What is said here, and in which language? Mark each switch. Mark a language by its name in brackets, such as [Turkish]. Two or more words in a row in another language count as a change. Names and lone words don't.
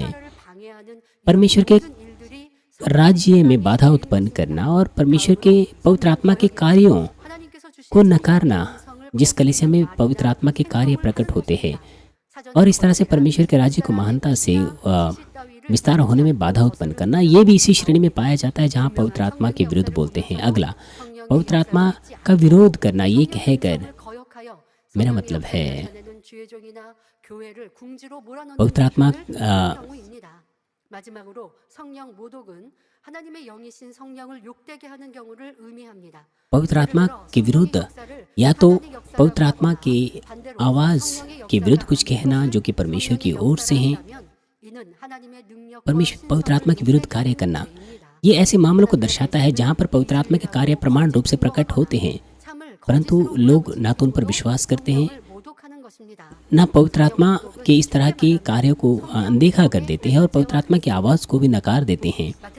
[Hindi] परमेश्वर के राज्य में बाधा उत्पन्न करना और परमेश्वर के पवित्र आत्मा के कार्यों को नकारना, जिस कलीसिया में पवित्र आत्मा के कार्य प्रकट होते हैं, और इस तरह से परमेश्वर के राज्य को महानता से विस्तार होने में बाधा उत्पन्न करना, ये भी इसी श्रेणी में पाया जाता है जहाँ पवित्र आत्मा के विरुद्ध बोलते हैं। अगला, पवित्र आत्मा का विरोध करना, ये कहकर मेरा मतलब है पवित्र आत्मा [Korean] 마지막으로 성령 모독은 하나님의 영이신 성령을 욕되게 하는 경우를 의미합니다. [Hindi] पवित्र आत्मा के विरुद्ध या तो पवित्र आत्मा की आवाज़ के विरुद्ध कुछ कहना जो कि परमेश्वर की ओर से है, परमेश्वर पवित्र आत्मा के विरुद्ध कार्य करना, ये ऐसे मामलों को दर्शाता है जहाँ पर पवित्र आत्मा के कार्य प्रमाण रूप से प्रकट होते हैं, परंतु लोग ना तो उन पर विश्वास करते हैं, ना पवित्र आत्मा के इस तरह के कार्यों को अनदेखा कर देते हैं और पवित्र आत्मा की आवाज़ को भी नकार देते हैं।